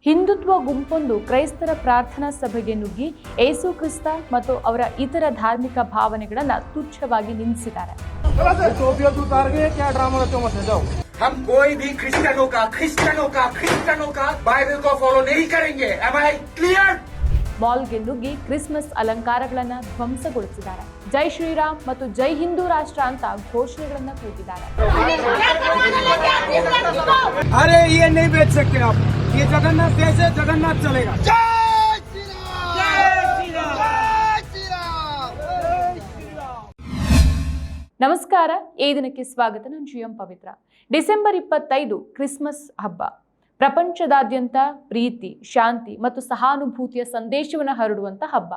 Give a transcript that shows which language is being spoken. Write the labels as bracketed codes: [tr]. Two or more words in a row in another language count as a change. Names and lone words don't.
[kn] ಹಿಂದುತ್ವ ಗುಂಪೊಂದು ಕ್ರೈಸ್ತರ ಪ್ರಾರ್ಥನಾ ಸಭೆಗೆ ನುಗ್ಗಿ ಯೇಸು ಕ್ರಿಸ್ತ ಮತ್ತು ಅವರ ಇತರ ಧಾರ್ಮಿಕ ಭಾವನೆಗಳನ್ನು ತುಚ್ಛವಾಗಿ ನಿಂದಿಸಿದ್ದಾರೆ. [hi] हम कोई भी क्रिश्चियनों का बाइबल को फॉलो नहीं करेंगे. [en] Am I clear? [kn] ಮಾಲ್ಗೆ ನುಗ್ಗಿ ಕ್ರಿಸ್ಮಸ್ ಅಲಂಕಾರಗಳನ್ನು ಧ್ವಂಸಗೊಳಿಸಿದ್ದಾರೆ. ಜೈ ಶ್ರೀರಾಮ್ ಮತ್ತು ಜೈ ಹಿಂದೂ ರಾಷ್ಟ್ರ ಅಂತ ಘೋಷಣೆಗಳನ್ನು ಕೂಗಿದ್ದಾರೆ. [hi] अरे ये नहीं बेच सकते आप, ये जगन्नाथ देश है, जगन्नाथ चलेगा. [kn] ನಮಸ್ಕಾರ, ಈ ದಿನಕ್ಕೆ ಸ್ವಾಗತ. ನಾನು ಜಿಎಂ ಪವಿತ್ರ. ಡಿಸೆಂಬರ್ 25 ಕ್ರಿಸ್ಮಸ್ ಹಬ್ಬ. ಪ್ರಪಂಚದಾದ್ಯಂತ ಪ್ರೀತಿ, ಶಾಂತಿ ಮತ್ತು ಸಹಾನುಭೂತಿಯ ಸಂದೇಶವನ್ನು ಹರಡುವಂಥ ಹಬ್ಬ.